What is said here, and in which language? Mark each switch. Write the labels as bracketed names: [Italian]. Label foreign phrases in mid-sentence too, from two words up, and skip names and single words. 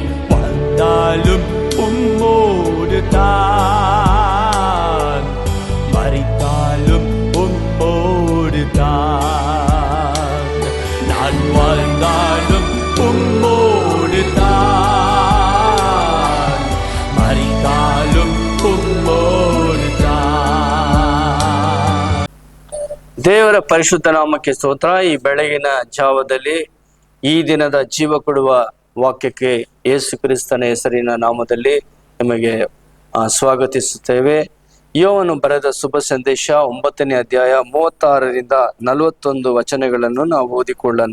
[Tamil] வாழ்ந்தாலும் உம்மோடு தான், மரித்தாலும் உம்மோடு தான், நான் வாழ்ந்தாலும் உம்மோடு தான், மரித்தாலும் ಉಮ್ಮೋಡು தான். [Kannada] ದೇವರ ಪರಿಶುದ್ಧ ನಾಮಕ್ಕೆ ಸ್ತೋತ್ರ. ಈ ಬೆಳಗಿನ ಜಾವದಲ್ಲಿ ಈ ದಿನದ ಜೀವ ಕೊಡುವ ವಾಕ್ಯಕ್ಕೆ ಯೇಸು ಕ್ರಿಸ್ತನ ಹೆಸರಿನ ನಾಮದಲ್ಲಿ ನಿಮಗೆ ಸ್ವಾಗತಿಸುತ್ತೇವೆ. ಯೋವನು ಬರೆದ ಶುಭ ಸಂದೇಶ 9ನೇ ಅಧ್ಯಾಯ 36ರಿಂದ 41 ವಚನಗಳನ್ನು ನಾವು ಓದಿಕೊಳ್ಳೋಣ.